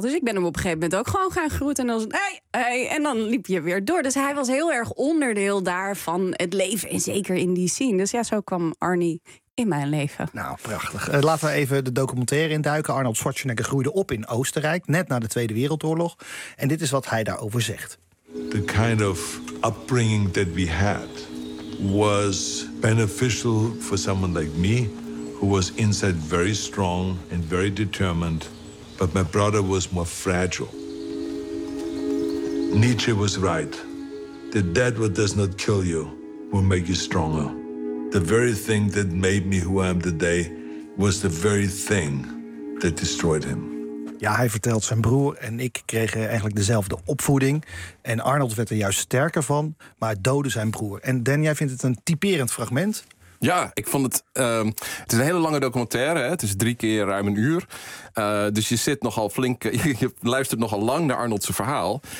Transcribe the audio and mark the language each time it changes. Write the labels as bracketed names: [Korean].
[Dutch] Dus ik ben hem op een gegeven moment ook gewoon gaan groeten. En dan hey. En dan liep je weer door. Dus hij was heel erg onderdeel daar van het leven. En zeker in die scene. Dus ja, zo kwam Arnie in mijn leven. Nou, prachtig. Laten we even de documentaire induiken. Arnold Schwarzenegger groeide op in Oostenrijk, net na de Tweede Wereldoorlog. En dit is wat hij daarover zegt. [English] The kind of upbringing that we had was beneficial for someone like me, who was inside very strong and very determined. But my brother was more fragile. Nietzsche was right. The dead what does not kill you will make you stronger. The very thing that made me who I am today was the very thing that destroyed him. [Dutch] Ja, hij vertelt, zijn broer en ik kregen eigenlijk dezelfde opvoeding. En Arnold werd er juist sterker van, maar het doodde zijn broer. En Dan, jij vindt het een typerend fragment. Ja, ik vond het. Het is een hele lange documentaire. Hè? Het is 3 keer ruim een uur. Dus je zit nogal flink. Je luistert nogal lang naar Arnold's verhaal.